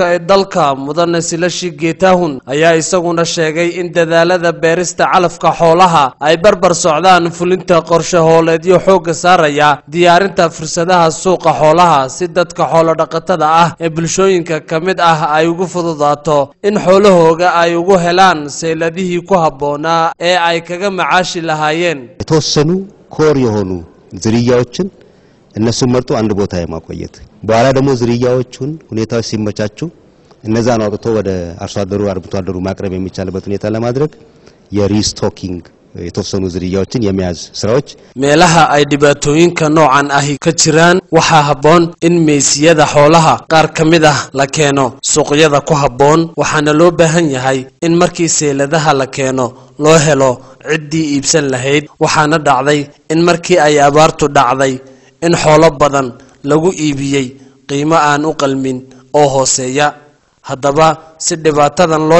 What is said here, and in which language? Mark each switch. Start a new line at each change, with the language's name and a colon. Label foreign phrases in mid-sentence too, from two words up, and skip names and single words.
Somali: ee dalka mudane Silashi Geetahun ayaa isaguna sheegay in dadaalada beerista calafka xoolaha ay barbar socdaan fulinta qorshe hooleedyo xooga saaraya diyaarinta fursadaha suuqa xoolaha si dadka xoolo dhaqatada ah ee bulshooyinka kamid ah ay ugu fududaato in xoolahooga ay ugu helaan seeladihii ku habboonaa ee ay kaga macaashi lahaayeen
Amharic: የተወሰኑ ኮር የሆኑ ዝርያዎችን እነሱ መርጦ አንድ ቦታ የማቆየት በኋላ ደግሞ ዝርያዎቹን ሁኔታዎች ሲመቻቹ እነዛን አውጥቶ ወደ አርሶ አደሩ አርብቶ አደሩ ማቅረብ የሚቻልበት ሁኔታ ለማድረግ የሪስቶኪንግ የተወሰኑ ዝርያዎችን የሚያዝ ስራዎች
Somali: meelaha ay dhibaatooyinka noocan ahi ka jiraan waxa habboon in meesiyada xoolaha qaar kamid ah la keeno suuqyada ku habboon waxaana loo baahan yahay in markii seeladaha la keeno loo helo ciddii iibsan lahayd waxaana dhacday in markii ay abaartu dhacday in xoolo badan lagu iibiyay qiimo aan u qalmin oo hooseeya haddaba si dhibaatadan loo